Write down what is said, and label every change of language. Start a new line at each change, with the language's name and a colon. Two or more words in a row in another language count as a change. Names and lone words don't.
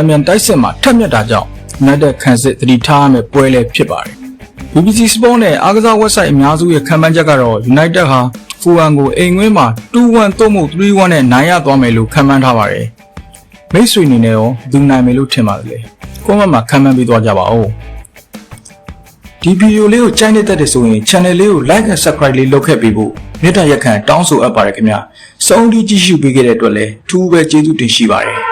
Burmese: မြန်တိုက်စစ်မှာထက်မြက်တာကြောင့် United ခံစစ်သတိထားရမယ့်ပွဲလည်းဖြစ်ပါတယ်။ BBC Sport နဲ့အားကစား website အများစုရဲ့ခံမှန်းချက်ကတော့ United ဟာFulham ကိုအိမ်ကွင်းမှာ 2-1 သို့မဟုတ် 3-1 နဲ့နိုင်ရသွားမယ်လို့ခန့်မှန်းထားပါတယ်။မိတ်ဆွေအနေနဲ့ရောသူနိုင်မယ်လို့ထင်ပါတယ်လေ။ကွန်မန့်မှာခန့်မှန်းပေးသွားကြပါဦး။ဒီဗီဒီယိုလေးကိုကြိုက်နေတဲ့ဆိုရင် channel လေးကို
English: like and subscribe
Burmese: လေးလုပ်ခဲ့ပေးဖို့မေတ္တာရက်ခံတောင်းဆိုအပ်ပါတယ်ခင်ဗျာ။စုံဒီကြည့်ရှုပေးခဲ့တဲ့အတွက်လည်းထူးပဲကျေးဇူးတင်ရှိပါတယ်။